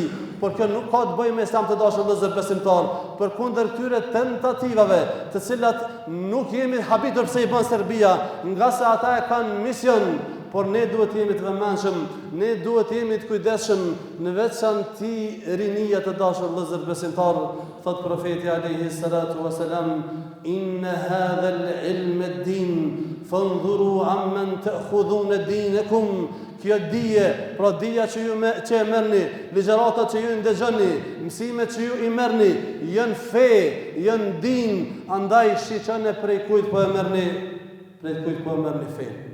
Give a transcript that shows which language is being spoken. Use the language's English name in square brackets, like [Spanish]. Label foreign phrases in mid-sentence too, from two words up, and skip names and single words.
[Albanian] Por kjo nuk ka të bëjë me Islam të dashur vëllezër besimtar, përkundër këtyre tentativave, të cilat nuk jemi habitur pse i bën Serbia, nga se ata e kanë mision. Por ne duhet jemi të vëmendshëm, ne duhet jemi të kujdesshëm, në veçanti rinia të dashur vëllezër besimtar, thot profeti [Arabic] عليه الصلاة والسلام, إن هذا العلم الدين فانظروا عمن تأخذون دينكم. [Albanian] Kjo dije, pra dija që e merrni, ligjëratat që ju ndëgjoni, mësimet që ju i merrni, janë fe, janë din, andaj shiqoni prej kujt po e merrni fe.